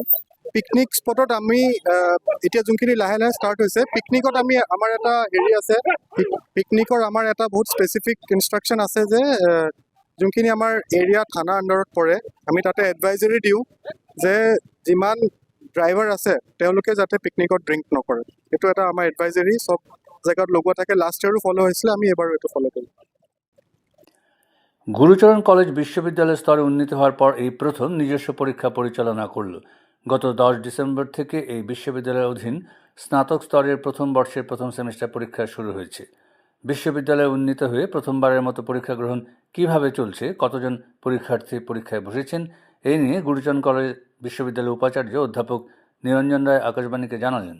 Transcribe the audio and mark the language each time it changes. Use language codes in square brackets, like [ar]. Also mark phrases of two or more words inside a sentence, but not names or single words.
[as] পিকনিক স্পটত আমি এতিয়া যোনখিনি লাহে লাহে ষ্টাৰ্ট হৈছে, পিকনিকত আমি আমাৰ এটা হেৰি আছে, পিকনিকৰ আমাৰ এটা বহুত [en] specific instruction [as] আছে যে যোনখিনি আমাৰ এৰিয়া থানা আণ্ডাৰত পৰে, আমি তাতে এডভাইজৰী দিওঁ যে যিমান ড্ৰাইভাৰ আছে তেওঁলোকে যাতে পিকনিকত ড্ৰিংক নকৰে। সেইটো এটা আমাৰ এডভাইজৰী চব জেগাত লগোৱা থাকে। লাষ্ট ইয়াৰো ফ'ল' হৈছিলে, আমি এবাৰো এইটো ফ'ল' কৰিম। [bn] গুরুচরণ কলেজ বিশ্ববিদ্যালয় স্তরে উন্নীত হওয়ার পর এই প্রথম নিজস্ব পরীক্ষা পরিচালনা করল। গত 10 ডিসেম্বর থেকে এই বিশ্ববিদ্যালয়ের অধীন স্নাতক স্তরের প্রথম বর্ষের প্রথম সেমিস্টার পরীক্ষা শুরু হয়েছে। বিশ্ববিদ্যালয়ে উন্নীত হয়ে প্রথমবারের মতো পরীক্ষা গ্রহণ কিভাবে চলছে, কতজন পরীক্ষার্থী পরীক্ষায় বসেছেন, এই নিয়ে গুরুচরণ কলেজ বিশ্ববিদ্যালয়ের উপাচার্য অধ্যাপক নিরঞ্জন রায় আকাশবাণীকে জানালেন,